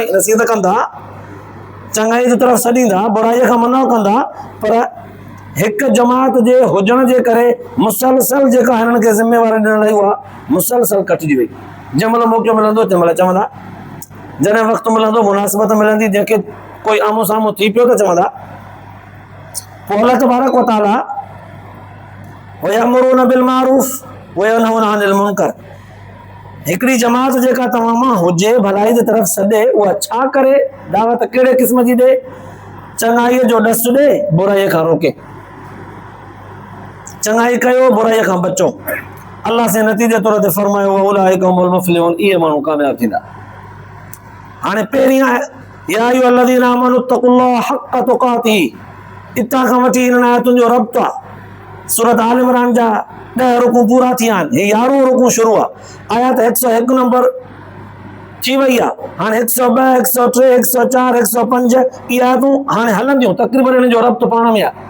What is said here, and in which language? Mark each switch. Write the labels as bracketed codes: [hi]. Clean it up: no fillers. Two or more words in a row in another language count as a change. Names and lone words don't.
[sd] नसीहत कंदा, चङाई जी तरफ़ सॾींदा, बुराईअ खां मना कंदा, पर हिकु जमात जे हुजण जे करे मुसलसल जेका हिननि खे ज़िम्मेवारी ॾियण रही उहा मुसलसल कटिजी वई। जंहिं महिल मौक़ो मिलंदो तंहिं महिल चवंदा, जॾहिं वक़्तु मिलंदो, मुनासिबत मिलंदी, जंहिंखे कोई आम्हूं साम्हूं थी पियो त चवंदा। [ar] पोइ الله تبارك وتعالى ويأمرون بالمعروف وينهون عن المنكر, [sd] हिकिड़ी जमात जेका तव्हां मां हुजे, भलाई जी तरफ़ सॾे, उहा छा करे? दावत कहिड़े क़िस्म जी ॾे? चङाईअ जो ॾसु ॾे, बुराईअ खां रोके। चङाई कयो, बुराईअ खां बचो। अल्लाह से नतीजे तौर ते फरमायो [ar] أولئك هم المفلحون, [sd] इहे माण्हू कामयाब थींदा। हाणे पहिरीं आहे [ar] يا أيها الذين آمنوا اتقوا الله حق تقاته, [sd] इतां खां वठी हिननि आयतुनि जो रब्त आहे। सूरत आल इमरान जा 10 रुकू पूरा थिया आहिनि, हे 11हों रुकू शुरू आहे। आयत 101 नंबर थी वई आहे। हाणे 102, 103, 104, 105 इहे आयतूं हाणे हलंदियूं, तक़रीबन हिन जो रब्त पाण में आहे।